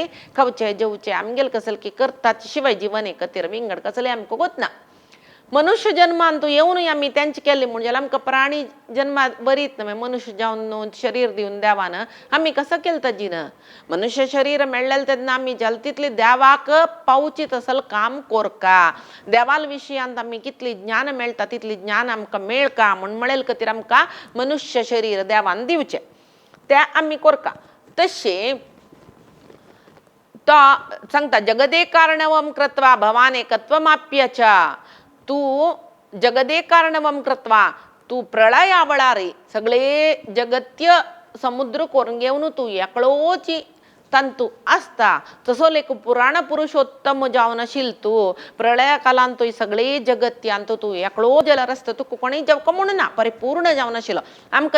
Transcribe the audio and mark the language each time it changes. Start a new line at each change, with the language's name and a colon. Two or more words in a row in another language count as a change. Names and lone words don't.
Konkani: खावचे जेवचे आमगेले कसले की करताचे शिवाय जीवन एक खातीर विंगड कसले आमकां गोतना मनुष्य जन्मान तू येऊन आम्ही त्यांची केली म्हणजे आमकां प्राणी जन्मात बरीत न्हय मनुष्य जावन शरीर दिवन देवान आमी कसं केलं ताजीन मनुष्य शरीर मेळ्ळेलें तेन्ना आमी जल तितली देवाक पावचीत असल काम कोरका देवाल विशयांत आमी कितली ज्ञान मेळटा तितली ज्ञान आमकां मेळका म्हण मेळेल खातीर आमकां मनुष्य शरीर देवान दिवचें तें आमी कोरका तशें तो सांगता
Sanskrit: जगदे कारणवम कृत्वा भवान एकत्वमाप्य च
Konkani: तू
Sanskrit: जगदे कारणवम कृत्वा
Konkani: तू प्रळय आवळारे सगळे जगत्य समुद्र करून घेवन तू एकलोची तंतू असता तसो लेख पुराण पुरुषोत्तम जावन आशिल तू प्रळया कालांत तू सगळे जगत्यांत तू एकलो जाल्यार आसता तू कोणी जेवका म्हणून ना परिपूर्ण जावन आशिल्लो आमकां